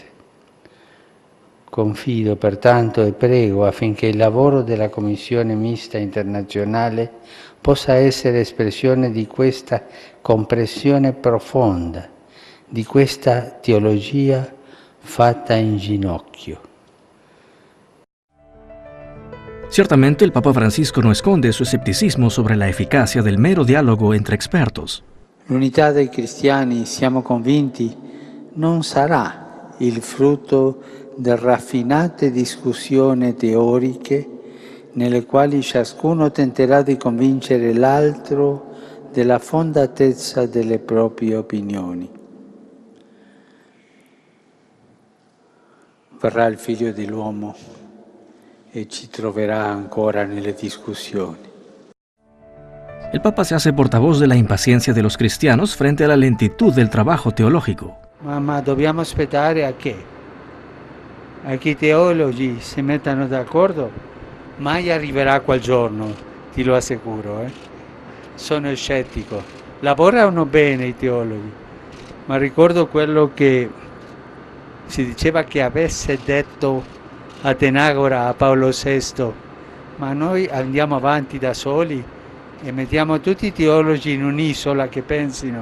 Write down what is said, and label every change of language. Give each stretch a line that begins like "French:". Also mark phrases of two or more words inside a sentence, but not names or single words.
Italian: Confido pertanto e prego affinché il lavoro della Commissione Mista Internazionale possa essere espressione di questa comprensione profonda, di questa teologia fatta in ginocchio.
Spanish: Ciertamente el Papa Francisco no esconde su escepticismo sobre la eficacia del mero diálogo entre expertos.
Italian: L'unità dei cristiani, siamo convinti, non sarà il frutto di raffinate discussioni teoriche nelle quali ciascuno tenterà di convincere l'altro della fondatezza delle proprie opinioni. Verrà il Figlio dell'uomo e ci troverà ancora nelle discussioni.
Spanish: El Papa se hace portavoz de la impaciencia de los cristianos frente a la lentitud del trabajo teológico.
Italian: Ma dobbiamo aspettare a che? A che i teologi si mettano d'accordo? Mai arriverà quel giorno, ti lo assicuro. Sono scettico. Lavorano bene i teologi, ma ricordo quello che si diceva che avesse detto Atenagora a Paolo VI, ma noi andiamo avanti da soli e mettiamo tutti i teologi in un'isola che pensino.